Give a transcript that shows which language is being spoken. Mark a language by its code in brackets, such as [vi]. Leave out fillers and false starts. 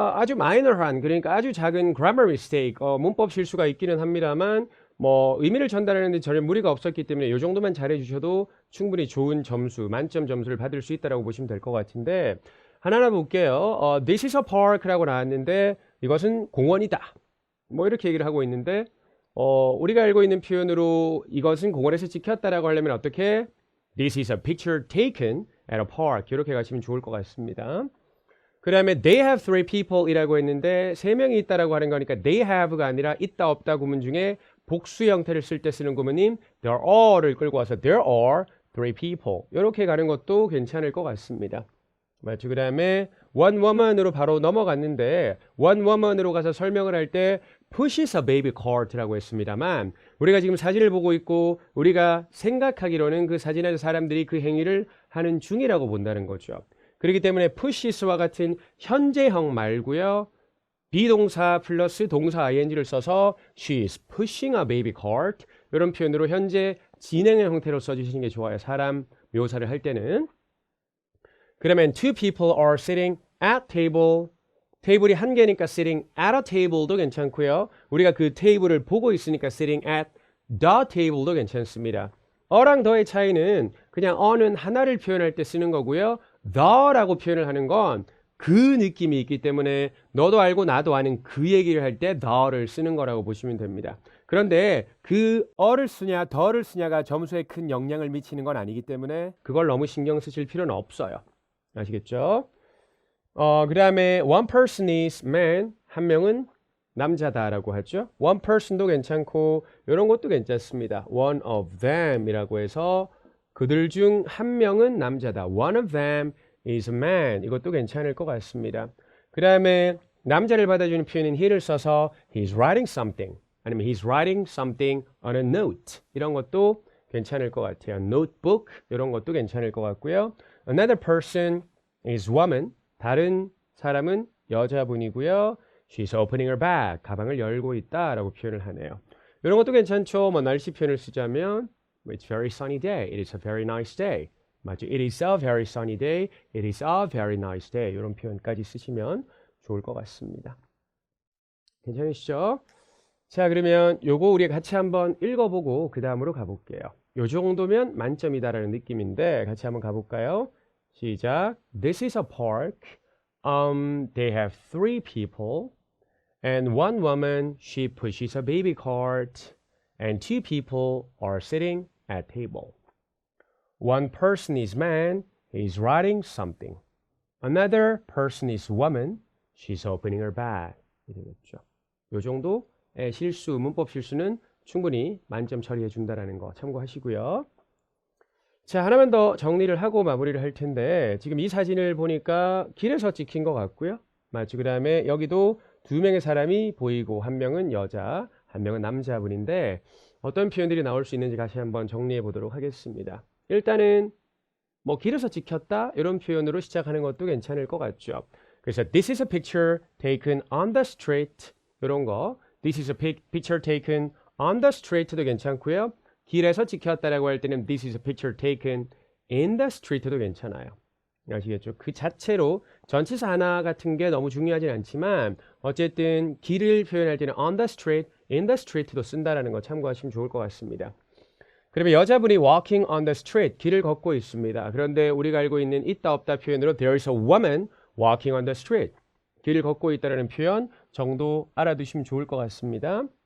[ko] 아주 마이너한, 그러니까 아주 작은 [en] grammar mistake, [ko] 문법 실수가 있기는 합니다만 뭐 의미를 전달하는데 전혀 무리가 없었기 때문에 이 정도만 잘해주셔도 충분히 좋은 점수, 만점 점수를 받을 수 있다고 보시면 될 것 같은데 하나하나 볼게요. [en] This is a park [ko] 라고 나왔는데 이것은 공원이다. 뭐 이렇게 얘기를 하고 있는데 우리가 알고 있는 표현으로 이것은 공원에서 찍혔다라고 하려면 어떻게? [en] This is a picture taken at a park. [ko] 이렇게 가시면 좋을 것 같습니다. 그 다음에 [en] they have 3 people [ko] 이라고 했는데 3명이 있다라고 하는 거니까 they have가 아니라 있다 없다 구문 중에 복수 형태를 쓸 때 쓰는 구문인 there are를 끌고 와서 [en] there are 3 people [ko] 이렇게 가는 것도 괜찮을 것 같습니다. 맞죠? 그 다음에 one woman으로 바로 넘어갔는데 one woman으로 가서 설명을 할 때 [en] pushes a baby cart [ko] 라고 했습니다만 우리가 지금 사진을 보고 있고 우리가 생각하기로는 그 사진에서 사람들이 그 행위를 하는 중이라고 본다는 거죠. 그렇기 때문에 pushes와 같은 현재형 말고요. 비동사 플러스 동사 ing를 써서 [en] she is pushing a baby cart [ko] 이런 표현으로 현재 진행의 형태로 써주시는 게 좋아요. 사람 묘사를 할 때는. 그러면 [en] 2 people are sitting at table. [ko] 테이블이 한 개니까 [en] sitting at a table [ko] 도 괜찮고요. 우리가 그 테이블을 보고 있으니까 [en] sitting at the table [ko] 도 괜찮습니다. 어랑 더의 차이는 그냥 어는 하나를 표현할 때 쓰는 거고요. the라고 표현을 하는 건 그 느낌이 있기 때문에 너도 알고 나도 아는 그 얘기를 할 때 the를 쓰는 거라고 보시면 됩니다. 그런데 그 어를 쓰냐 the를 쓰냐가 점수에 큰 영향을 미치는 건 아니기 때문에 그걸 너무 신경 쓰실 필요는 없어요. 아시겠죠? 그 다음에 [en] one person is man, [ko] 한 명은 남자다라고 하죠. one person도 괜찮고 이런 것도 괜찮습니다. [en] one of them [ko] 이라고 해서 그들 중 한 명은 남자다. [en] one of them is a man. [ko] 이것도 괜찮을 것 같습니다. 그 다음에 남자를 받아주는 표현인 he를 써서 [en] he's writing something [ko] 아니면 [en] he's writing something on a note [ko] 이런 것도 괜찮을 것 같아요. notebook 이런 것도 괜찮을 것 같고요. [en] Another person is woman. [ko] 다른 사람은 여자분이고요. [en] She's opening her bag. [ko] 가방을 열고 있다라고 표현을 하네요. 이런 것도 괜찮죠. 뭐 날씨 표현을 쓰자면 [en] It's very sunny day. It is a very nice day. [ko] 맞죠? [en] It is a very sunny day. It is a very nice day. [ko] 이런 표현까지 쓰시면 좋을 것 같습니다. 괜찮으시죠? 자, 그러면 요거 우리 같이 한번 읽어보고 그 다음으로 가볼게요. 요 정도면 만점이다라는 느낌인데 같이 한번 가볼까요? 시작. [en] This is a park. They have 3 people. And one woman, she pushes a baby cart. And 2 people are sitting at table. One person is man. He is writing something. Another person is woman. She's opening her bag. [ko] 이러겠죠. 요 정도의 실수, 문법 실수는 충분히 만점 처리해 준다라는 거 참고하시고요. 자, 하나만 더 정리를 하고 마무리를 할 텐데 지금 이 사진을 보니까 길에서 찍힌 것 같고요. 맞죠? 그 다음에 여기도 2명의 사람이 보이고 한 명은 여자, 한 명은 남자분인데 어떤 표현들이 나올 수 있는지 다시 한번 정리해 보도록 하겠습니다. 일단은 뭐 길에서 찍혔다 이런 표현으로 시작하는 것도 괜찮을 것 같죠. 그래서 [en] this is a picture taken on the street [ko] 이런 거 [en] this is a picture taken on the street도 괜찮고요. [ko] 길에서 찍혔다라고 할 때는 [en] this is a picture taken in the street [ko] 도 괜찮아요. 아시겠죠? 그 자체로 전치사 하나 같은 게 너무 중요하진 않지만 어쨌든 길을 표현할 때는 on the street, in the street도 쓴다라는 거 참고하시면 좋을 것 같습니다. 그러면 여자분이 [en] walking on the street, [ko] 길을 걷고 있습니다. 그런데 우리가 알고 있는 있다 없다 표현으로 [en] there is a woman walking on the street, [ko] 길을 걷고 있다라는 표현 정도 알아두시면 좋을 것 같습니다.